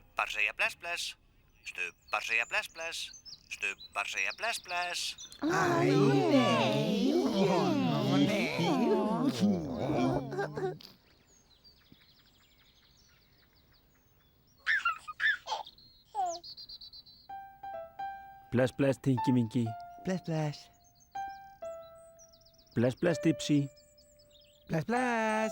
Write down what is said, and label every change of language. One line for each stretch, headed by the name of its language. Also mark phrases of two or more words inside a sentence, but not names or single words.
Icelandic: segja bless bless. Stubbar segja bless bless. Stubbar segja bless bless. Æ, nei. Ó, nei. Bless, bless, Tinky Winky. Bless, bless. Bless, bless, Dipsy. Bless, bless.